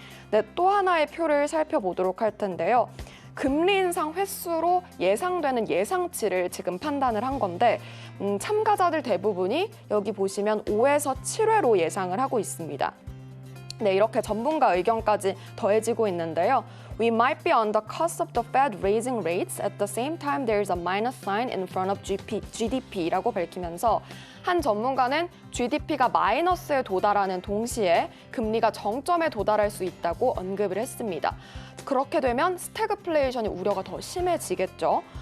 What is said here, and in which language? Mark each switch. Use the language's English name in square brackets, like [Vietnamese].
[Korean] 네, 또 하나의 표를 살펴보도록 할 텐데요. 금리 인상 횟수로 예상되는 예상치를 지금 판단을 한 건데 참가자들 대부분이 여기 보시면 5에서 7회로 예상을 하고 있습니다. 네, 이렇게 전문가 의견까지 더해지고 있는데요. [English] We might be on the cusp of the Fed raising rates. At the same time, there is a minus sign in front of GDP [Korean] 라고 밝히면서 한 전문가는 GDP가 마이너스에 도달하는 동시에 금리가 정점에 도달할 수 있다고 언급을 했습니다. 그렇게 되면 스태그플레이션의 우려가 더 심해지겠죠.